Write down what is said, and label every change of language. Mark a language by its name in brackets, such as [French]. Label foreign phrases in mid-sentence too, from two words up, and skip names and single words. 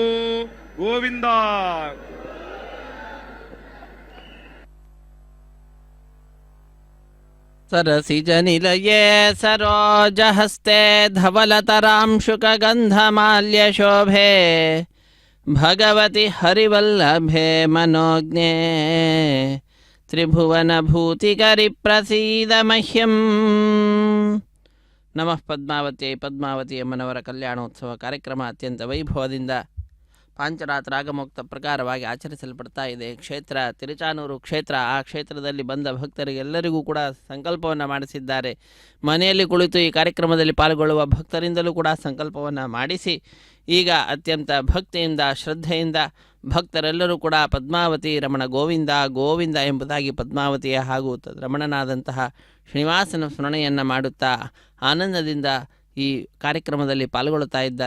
[Telugu] గోవిందా. [Sanskrit] सरसिजनिलये सरोजहस्ते धवलतरांशुकगन्धमाल्यशोभे भगवति हरिवल्लभे मनोज्ञे त्रिभुवनभूतिकरि प्रसीद मह्यम्. [Kannada] ನಮಃ ಪದ್ಮಾವತಿ ಪದ್ಮಾವತಿ ಅಮ್ಮನವರ ಕಲ್ಯಾಣೋತ್ಸವ ಕಾರ್ಯಕ್ರಮ ಅತ್ಯಂತ ವೈಭವದಿಂದ ಪಾಂಚರಾತ್ರ ರಾಗಮುಕ್ತ ಪ್ರಕಾರವಾಗಿ ಆಚರಿಸಲ್ಪಡ್ತಾ ಇದೆ. ಕ್ಷೇತ್ರ ತಿರುಚಾನೂರು ಕ್ಷೇತ್ರ. ಆ ಕ್ಷೇತ್ರದಲ್ಲಿ ಬಂದ ಭಕ್ತರಿಗೆಲ್ಲರಿಗೂ ಕೂಡ ಸಂಕಲ್ಪವನ್ನು ಮಾಡಿಸಿದ್ದಾರೆ. ಮನೆಯಲ್ಲಿ ಕುಳಿತು ಈ ಕಾರ್ಯಕ್ರಮದಲ್ಲಿ ಪಾಲ್ಗೊಳ್ಳುವ ಭಕ್ತರಿಂದಲೂ ಕೂಡ ಸಂಕಲ್ಪವನ್ನು ಮಾಡಿಸಿ ಈಗ ಅತ್ಯಂತ ಭಕ್ತಿಯಿಂದ ಶ್ರದ್ಧೆಯಿಂದ ಭಕ್ತರೆಲ್ಲರೂ ಕೂಡ ಪದ್ಮಾವತಿ ರಮಣ ಗೋವಿಂದ ಗೋವಿಂದ ಎಂಬುದಾಗಿ ಪದ್ಮಾವತಿಯ ಹಾಗೂ ರಮಣನಾದಂತಹ ಶ್ರೀನಿವಾಸನ ಸ್ಮರಣೆಯನ್ನು ಮಾಡುತ್ತಾ ಆನಂದದಿಂದ ಈ ಕಾರ್ಯಕ್ರಮದಲ್ಲಿ ಪಾಲ್ಗೊಳ್ಳುತ್ತಾ ಇದ್ದಾರೆ.